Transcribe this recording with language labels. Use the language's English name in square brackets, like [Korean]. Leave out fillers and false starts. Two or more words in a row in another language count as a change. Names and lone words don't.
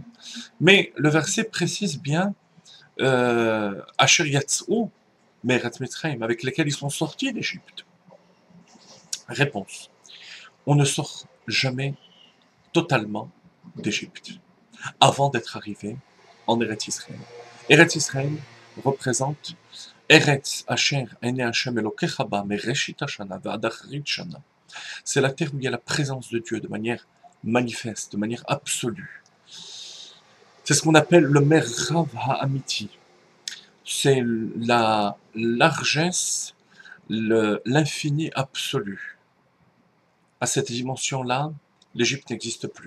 [French] Mais le verset précise bien [Hebrew] אשר יצאו מארץ מצרים, [French] avec lesquels ils sont sortis d'Égypte. Réponse. On ne sort jamais totalement d'Égypte avant d'être arrivé en Eretz Israël. [Hebrew] Eretz Israël représente ארץ אשר עיני השם אלוקיך בה מרשית השנה ועד אחרית שנה. [French] C'est la terre où il y a la présence de Dieu de manière manifeste, de manière absolue. C'est ce qu'on appelle le [Hebrew] מרחב האמיתי. [French] C'est la largesse, l'infini absolu. À cette dimension-là, l'Égypte n'existe plus.